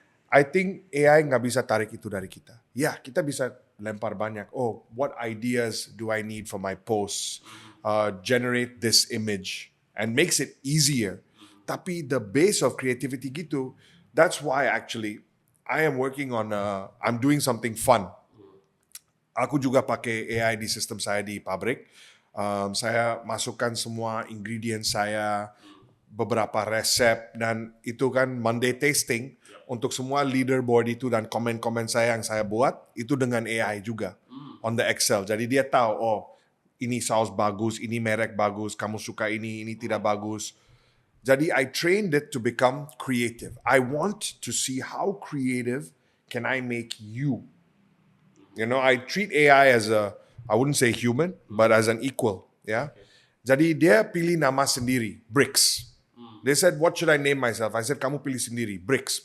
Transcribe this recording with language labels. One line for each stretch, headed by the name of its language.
English: I think
Indonesian: AI nggak bisa tarik itu dari kita. Ya, kita bisa lempar banyak.
English: Oh, what ideas do I need for my posts? Generate this image and makes it easier. Tapi the base of creativity gitu, that's why actually I am working on, I'm doing something fun.
Indonesian: Aku juga pakai AI di sistem saya di pabrik. Saya masukkan semua ingredient saya, beberapa resep, dan itu kan Monday tasting untuk semua leaderboard itu dan komen-komen saya yang saya buat, itu dengan AI juga on the Excel. Jadi dia tahu, oh ini saus bagus, ini merek bagus, kamu suka ini tidak bagus.
English: Jadi I trained it to become creative. I want to see how creative can I make you. You know, I treat AI as I wouldn't say human, but as an equal. Yeah.
Indonesian: Jadi dia pilih nama sendiri, Brix.
English: They said, what should I name myself? I said,
Indonesian: kamu pilih sendiri,
English: Brix.